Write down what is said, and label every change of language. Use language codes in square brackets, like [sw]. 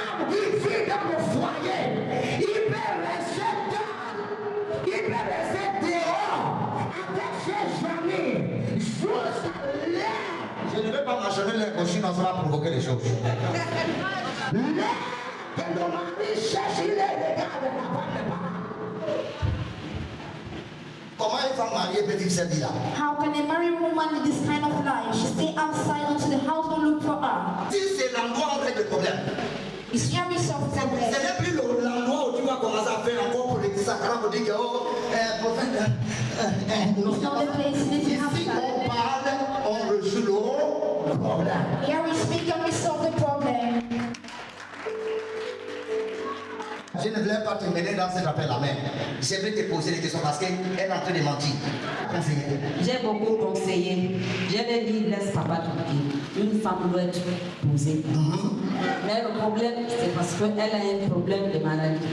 [fr] il vit dans le foyer, il peut rester il peut rester dehors avec ses amis jusqu'à l'heure. Je ne vais pas mentionner les cochons, on va provoquer les choses. L'heure que nos maris cherchent, il les regarde là-bas. Comment une femme mariée peut vivre cette vie-là? [en] How can a married woman with this kind of life? She stay outside until the house don't look for her. [fr] Si c'est l'endroit où on règle le problème, [en] It's very soft [fr] ce n'est plus l'endroit où tu vas commencer à faire encore pour les sacrants pour dire que prophète, [en] It's not the place that you have [fr] ici on [en] to. [fr] parle, on résout le problème. [en] Here we speak and we solve the problem. [fr] Je ne voulais pas te mener dans cet appel à main. Je vais te poser des questions parce qu'elle est en train de mentir. Conseiller. J'ai beaucoup conseillé. Je l'ai dit, laisse papa tranquille. Une femme doit être posée. Mais le problème, c'est parce qu'elle a un problème de maladie.